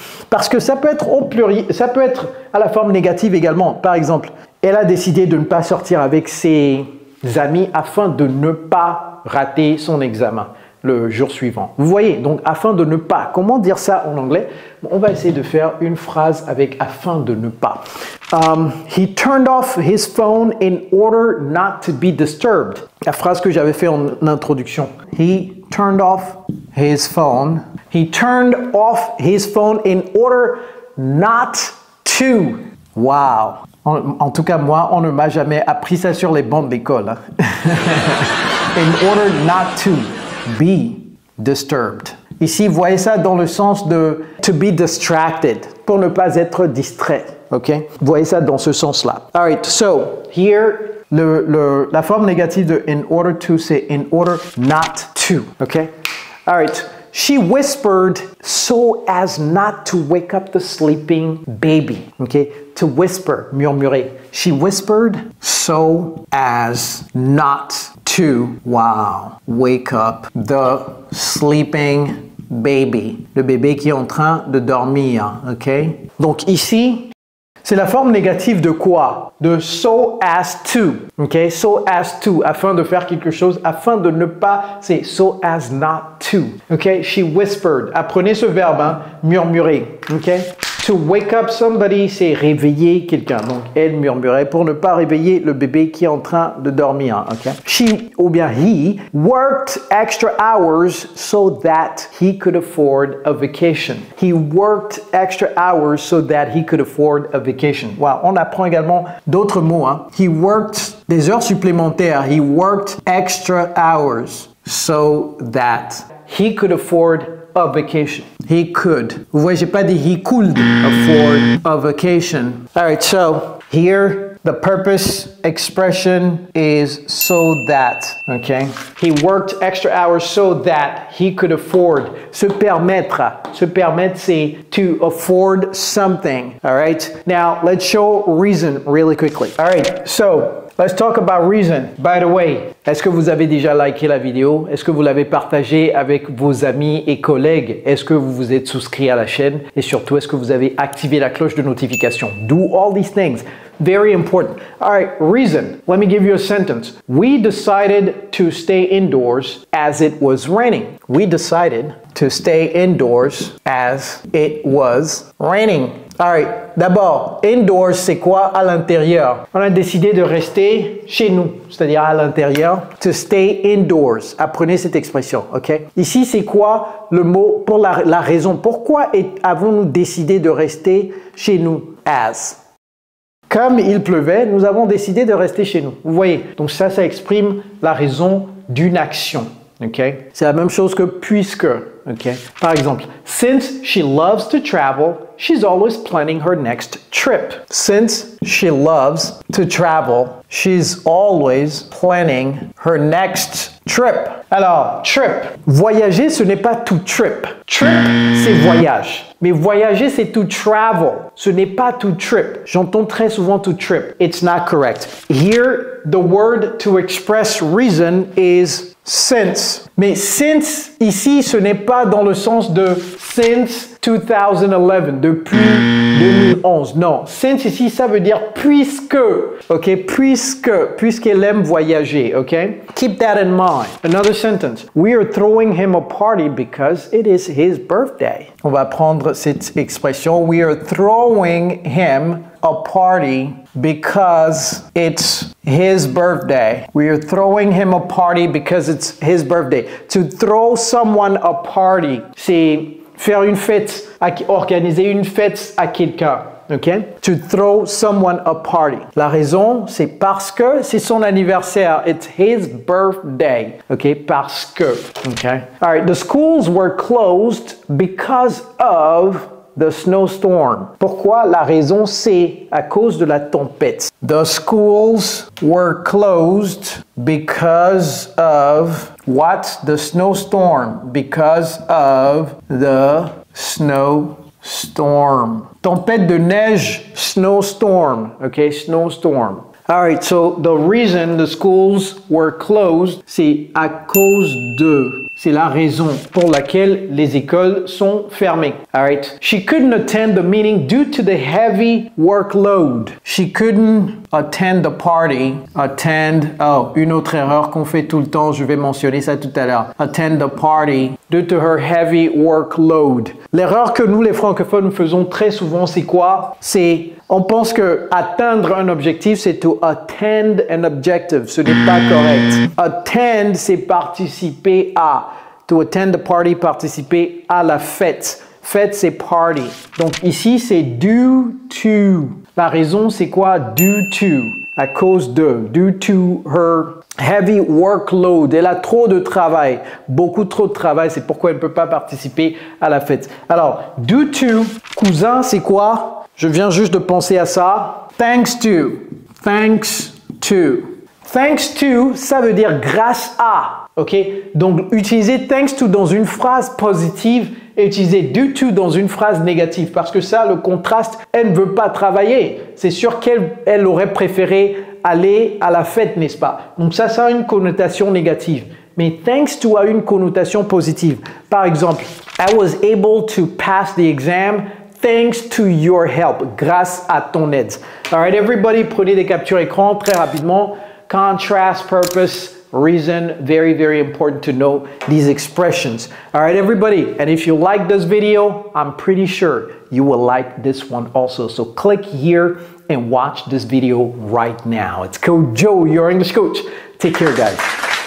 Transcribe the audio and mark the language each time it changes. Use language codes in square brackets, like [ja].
[fr] Parce que ça peut être au pluriel, ça peut être à la forme négative également. Par exemple, elle a décidé de ne pas sortir avec ses amis afin de ne pas rater son examen le jour suivant. Vous voyez, donc afin de ne pas. Comment dire ça en anglais? On va essayer de faire une phrase avec afin de ne pas. [en] He turned off his phone in order not to be disturbed. [fr] La phrase que j'avais fait en introduction. [en] He turned off his phone. He turned off his phone in order not to. Wow. [fr] En tout cas, moi, on ne m'a jamais appris ça sur les bancs de l'école. Hein. [en] In order not to be disturbed. [fr] Ici, vous voyez ça dans le sens de [en] to be distracted, [fr] pour ne pas être distrait. Ok? Vous voyez ça dans ce sens-là. [en] Alright, so here, [fr] la forme négative de [en] in order to, [fr] c'est [en] in order not to. Ok? Alright. She whispered so as not to wake up the sleeping baby. Okay? To whisper, [fr] murmurer. [en] She whispered so as not to, wow, wake up the sleeping baby. [fr] Le bébé qui est en train de dormir. Okay? Donc ici, c'est la forme négative de quoi? De [en] so as to. [fr] Okay? [en] So as to. [fr] Afin de faire quelque chose, afin de ne pas, c'est [en] so as not to. [fr] Okay? [en] She whispered. [fr] Apprenez ce verbe, hein? Murmurer. Okay? [en] To wake up somebody, [fr] c'est réveiller quelqu'un. Donc, elle murmurait pour ne pas réveiller le bébé qui est en train de dormir. Okay? [en] She, [fr] ou bien [en] he, worked extra hours so that he could afford a vacation. He worked extra hours so that he could afford a vacation. [fr] Wow, on apprend également d'autres mots. Hein? [en] He worked [fr] des heures supplémentaires. [en] He worked extra hours so that he could afford a vacation. He could. [fr] Vous voyez, j'ai pas dit [en] he could afford a vacation. All right, so here the purpose expression is so that. Okay. He worked extra hours so that he could afford. [fr] Se permettre. Se permettre, c'est [en] to afford something. [fr] All right. [en] Now let's show reason really quickly. All right. So let's talk about reason. By the way, [fr] est-ce que vous avez déjà liké la vidéo? Est-ce que vous l'avez partagée avec vos amis et collègues? Est-ce que vous vous êtes souscrit à la chaîne? Et surtout, est-ce que vous avez activé la cloche de notification? [en] Do all these things. Very important. All right, reason. Let me give you a sentence. We decided to stay indoors as it was raining. We decided to stay indoors as it was raining. All right. [fr] D'abord, indoors, c'est quoi à l'intérieur? On a décidé de rester chez nous, c'est-à-dire à l'intérieur. [en] To stay indoors. [fr] Apprenez cette expression, ok? Ici, c'est quoi le mot pour la raison? Pourquoi avons-nous décidé de rester chez nous? As. Comme il pleuvait, nous avons décidé de rester chez nous. Vous voyez? Donc ça exprime la raison d'une action. Okay? C'est la même chose que puisque. Okay? Par exemple, [en] since she loves to travel, she's always planning her next trip. Since she loves to travel, she's always planning her next trip. [fr] Alors, trip. Voyager, ce n'est pas to trip. Trip, c'est voyage. Mais voyager, c'est to travel. Ce n'est pas to trip. J'entends très souvent to trip. [en] It's not correct. Here, the word to express reason is since. [fr] Mais since, ici, ce n'est pas dans le sens de [en] since 2011, [fr] depuis 2011. Non, since ici, ça veut dire puisque. Ok, puisqu'elle aime voyager. [en] Ok, keep that in mind. Another sentence. We are throwing him a party because it is his birthday. [fr] On va prendre cette expression. [en] We are throwing him a party because it's his birthday. We are throwing him a party because it's his birthday. To throw someone a party, [fr] c'est faire une fête, organiser une fête à quelqu'un. Okay? [en] To throw someone a party. [fr] La raison, c'est parce que c'est son anniversaire. [en] It's his birthday. Okay? [fr] Parce que. [en] Okay? All right. The schools were closed because of the snowstorm. [fr] Pourquoi? La raison, c'est à cause de la tempête. [en] The schools were closed because of what? The snowstorm. Because of the snowstorm. [fr] Tempête de neige, snowstorm. [en] Okay, snowstorm. All right, so the reason the schools were closed, [fr] c'est à cause de. C'est la raison pour laquelle les écoles sont fermées. [en] All right. She couldn't attend the meeting due to the heavy workload. She couldn't attend the party. [fr] Une autre erreur qu'on fait tout le temps, je vais mentionner ça tout à l'heure. [en] Attend the party due to her heavy workload. [fr] L'erreur que nous, les francophones, faisons très souvent, c'est quoi? On pense que atteindre un objectif, c'est [en] to attend an objective. [fr] Ce n'est pas correct. Attend, c'est participer à. [en] To attend the party, [fr] participer à la fête. Fête, c'est party. Donc ici, c'est due to. La raison, c'est quoi? Due to. À cause de. [en] Due to her heavy workload. [fr] Elle a trop de travail. Beaucoup trop de travail. C'est pourquoi elle ne peut pas participer à la fête. Alors, due to, cousin, c'est quoi? Je viens juste de penser à ça. Thanks to. [en] Thanks to. Thanks to, [fr] ça veut dire grâce à. [en] OK? [fr] Donc, utilisez thanks to dans une phrase positive et utilisez due to dans une phrase négative. Parce que ça, le contraste, elle ne veut pas travailler. C'est sûr qu'elle aurait préféré aller à la fête, n'est-ce pas? Donc, ça a une connotation négative. Mais thanks to a une connotation positive. Par exemple, [en] I was able to pass the exam thanks to your help, [fr] grâce à ton aide. [en] All right, everybody, [fr] prenez des captures écran très rapidement. [en] Contrast, purpose, reason, very, very important to know these expressions. All right, everybody, and if you like this video, I'm pretty sure you will like this one also. So click here and watch this video right now. It's Coach Joe, your English coach. Take care, guys.